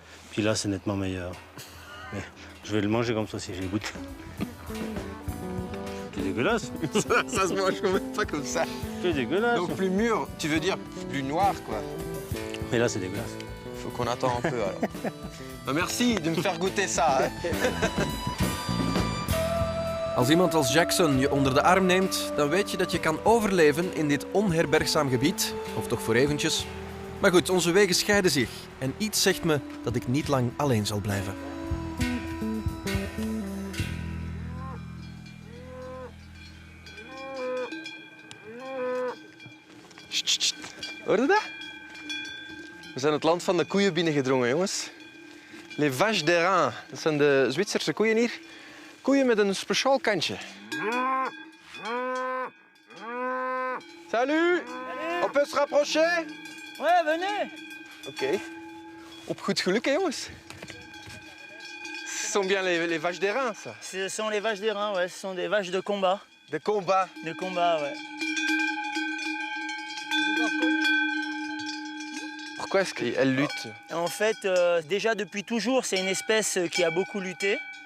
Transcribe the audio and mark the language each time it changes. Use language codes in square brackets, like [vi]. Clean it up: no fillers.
[fr] Puis là, c'est nettement meilleur. Mais je vais le manger comme ça si je le goûte. C'est dégueulasse. Ça se mange quand même pas comme ça. C'est dégueulasse. Donc plus mûr, tu veux dire plus noir quoi. Mais là, c'est dégueulasse. Faut qu'on attende un peu alors. Bah, merci de me faire goûter ça. Hein. [nl] Als iemand als Jackson je onder de arm neemt, dan weet je dat je kan overleven in dit onherbergzaam gebied. Of toch voor eventjes. Maar goed, onze wegen scheiden zich. En iets zegt me dat ik niet lang alleen zal blijven. Hoor je dat? We zijn het land van de koeien binnengedrongen, jongens. Les vaches d'Airain. Dat zijn de Zwitserse koeien hier. Koeien met een speciaal kantje. [fr] Salut! On peut se rapprocher? Ouais, venez. [nl] Oké. Op goed geluk, hè, jongens. [fr] Ce sont bien les vaches d'Airain, ça. Ce sont les vaches d'Airain, ouais. Ce sont des vaches de combat. De combat. De combat, ouais. Pourquoi est-ce qu'elles luttent? En fait, déjà depuis toujours, c'est une espèce qui a beaucoup lutté.